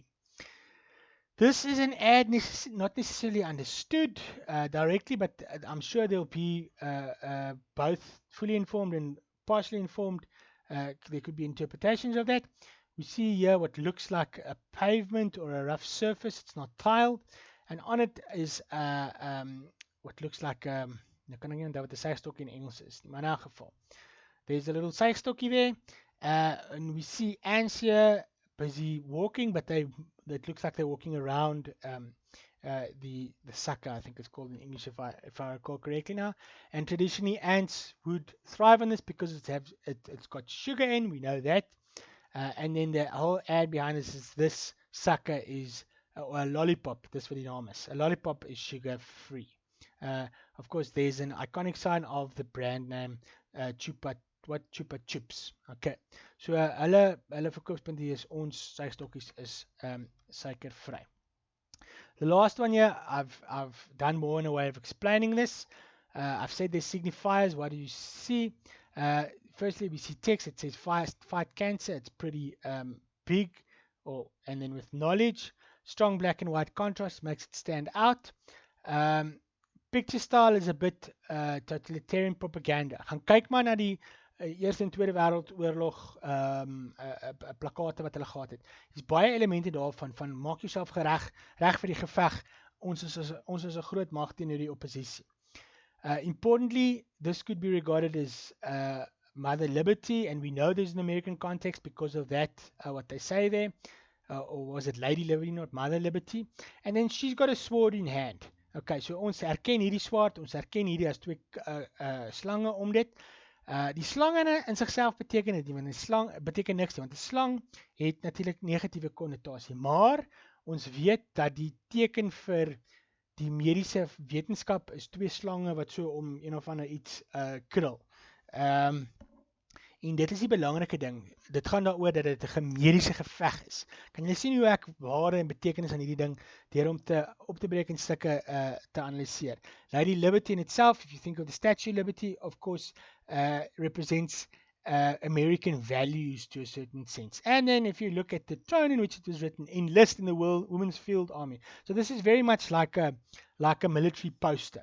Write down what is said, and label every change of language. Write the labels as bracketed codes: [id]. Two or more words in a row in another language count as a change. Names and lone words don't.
[en] This is an ad not necessarily understood directly, but I'm sure there'll be both fully informed and partially informed there could be interpretations of that. We see here what looks like a pavement or a rough surface. It's not tiled, and on it is what looks like [af] nou kan ek nie onthou wat 'n sygstok in Engels is nie, maar in 'n geval [en] there's a little sygstokkie there, and we see ants here busy walking, but it looks like they're walking around the sucker, I think it's called in English if I recall correctly now. And traditionally ants would thrive on this because it's got sugar in, we know that. And then the whole ad behind this sucker is a lollipop. This what the name is. A lollipop is sugar free. Of course, there's an iconic sign of the brand name Chupa Chups. [af] Okay, so hulle verkoopspunt hier is ons sygstokkies is suikervry. [en] The last one here, I've done more in a way of explaining this. I've said there's signifiers. What do you see? Firstly, we see text. It says fight cancer. It's pretty big, and then with knowledge, strong black and white contrast makes it stand out. Picture style is a bit totalitarian propaganda. [af] Gaan kyk maar na die Eerste en Tweede Wêreldoorlog plakate wat hulle gehad het. Dis baie elemente daarvan van maak jouself reg vir die geveg. Ons is 'n groot mag teenoor die oppositie. [en] Importantly, this could be regarded as Mother Liberty, and we know there's an American context because of that, what they say there, or was it Lady Liberty, not Mother Liberty? And then she's got a sword in hand. [af] Okay, so ons erken hierdie swaard, ons erken hierdie as twee slange om dit. Die slang in sigself beteken dit nie, want 'n slang beteken niks nie, want 'n slang het natuurlik negatiewe konnotasie, maar ons weet dat die teken vir die mediese wetenskap is twee slange wat so om een of ander iets krul. En dit is die belangrike ding. Dit gaan daaroor dat dit 'n mediese geveg is. Kan jy sien hoe ek waarde en betekenis aan hierdie ding deur om op te breek in stukke te analiseer. [en] Lady Liberty in itself, if you think of the Statue of Liberty, of course, represents American values to a certain sense. And then if you look at the tone in which it was written, enlist in the Women's Field Army. So this is very much like a military poster.